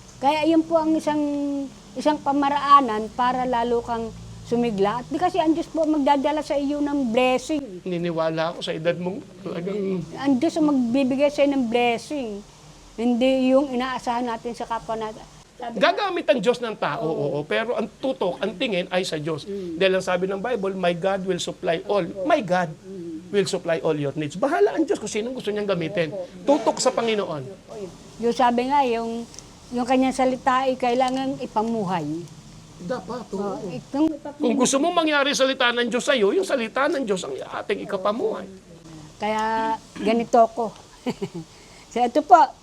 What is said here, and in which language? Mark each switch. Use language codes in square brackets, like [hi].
[tl] Kaya yun po ang isang pamaraanan para lalo kang sumigla. At di kasi ang Diyos po magdadala sa iyo ng blessing. Niniwala ako sa edad mong talagang Ang Diyos ang magbibigay sa iyo ng blessing. Hindi yung inaasahan natin sa kapwa natin. gagamit ang Diyos ng tao, oo, pero ang tutok, ang tingin ay sa Diyos. Dahil ang sabi ng [en] Bible, my God will supply all. My God will supply all your needs. [tl] Bahala ang Diyos kung sinong gusto niyang gamitin. Tutok sa Panginoon. Yung sabi nga, yung kanyang salita ay kailangan ipamuhay. Dapat, Kung Kung gusto mong mangyari salita ng Diyos sa iyo, yung salita ng Diyos ang ating ikapamuhay. Kaya ganito ko. So ito po,